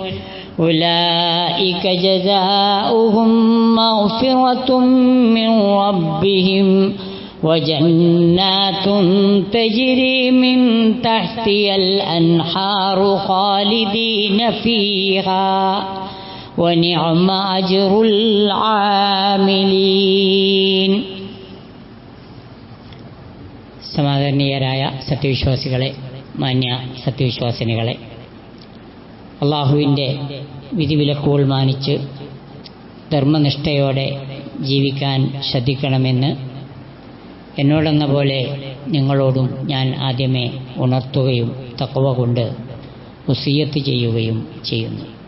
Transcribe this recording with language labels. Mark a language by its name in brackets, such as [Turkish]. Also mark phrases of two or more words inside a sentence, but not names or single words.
[Arabic] أولئك جزاؤهم مغفرة من ربهم وجنات تجري من تحتها الأنهار خالدين فيها ونعم أجر العاملين. [Malayalam] സമാദരണീയരായ സത്യവിശ്വാസികളെ, മാന്യ സത്യവിശ്വാസിനികളെ, അള്ളാഹുവിൻ്റെ വിധിവിലക്കുകൾ മാനിച്ച് ധർമ്മനിഷ്ഠയോടെ ജീവിക്കാൻ ശ്രദ്ധിക്കണമെന്ന് എന്നോടെന്ന പോലെ നിങ്ങളോടും ഞാൻ ആദ്യമേ ഉണർത്തുകയും തഖ്വ കൊണ്ട് വസിയ്യത്ത് ചെയ്യുകയും ചെയ്യുന്നു.